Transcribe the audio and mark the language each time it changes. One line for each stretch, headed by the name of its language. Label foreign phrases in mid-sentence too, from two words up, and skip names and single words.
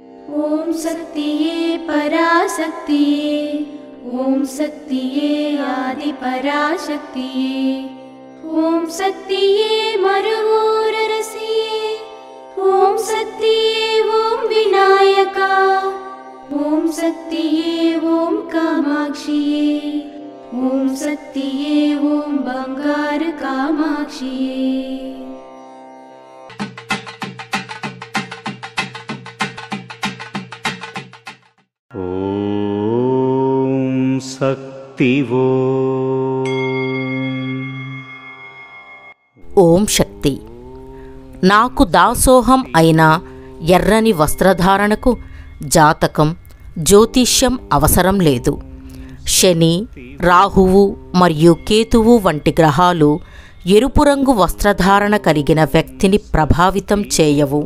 Tamil: ஓம் சக்தியே பராசக்தியே, ஓம் சக்தியே ஆதி பராசக்தியே, ஓம் சக்தியே மருவோரரசியே, ஓம் சக்தியே ஓம் விநாயகா, ஓம் சக்தியே ஓம் காமாக்ஷியே, ஓம் சக்தியே ஓம் பங்கார காமாக்ஷியே। ஓம் சக்தி ஓம் சக்தி.
Telugu: నాకు దాసోహం అయిన ఎర్రని వస్త్రధారణకు జాతకం, జ్యోతిష్యం అవసరం లేదు. శని, రాహువు మరియు కేతువు వంటి గ్రహాలు ఎరుపు రంగు వస్త్రధారణ కలిగిన వ్యక్తిని ప్రభావితం చేయవు.